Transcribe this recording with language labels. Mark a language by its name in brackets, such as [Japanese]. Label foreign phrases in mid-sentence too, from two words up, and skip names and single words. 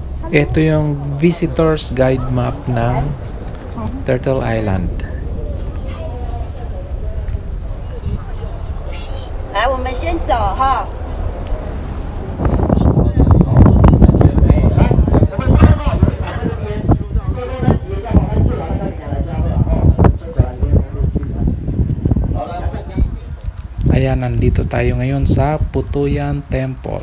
[Filipino] Ito yung [English] visitor's guide map [Filipino] ng Turtle Island. [Chinese] 来，我们先走哈。 [Filipino] Ayan, nandito tayo ngayon sa Putuyan Temple.